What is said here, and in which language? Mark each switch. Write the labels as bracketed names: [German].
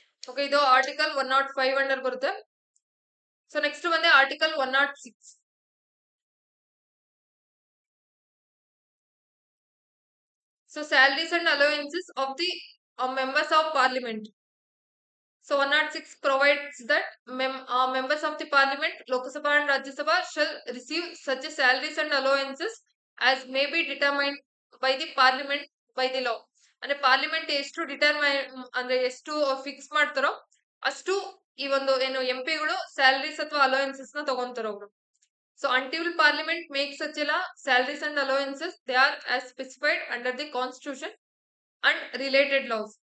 [Kannada] Okay, ಇದು article 105 under ಬರುತ್ತೆ. So next ಬಂದೆ article 106. [English] So salaries and allowances of the members of parliament. So 106 provides that members of the parliament, Lok Sabha and Rajya Sabha shall receive such a salaries and allowances as may be determined by the parliament by the law. [Kannada] ಅಂದ್ರೆ parliament ಎಷ್ಟು ಅಂದ್ರೆ ಎಷ್ಟು fix ಮಾಡ್ತಾರೋ ಅಷ್ಟು ಈ ಒಂದು ಏನು MP ಗಳು ಸ್ಯಾಲರೀಸ್ ಅಥವಾ ಅಲೋವೆನ್ಸಸ್ ನ ತಗೊಂತಾರ ಅವರು. [English] So until parliament make such a law, salaries and allowances they are as specified under the constitution and related laws.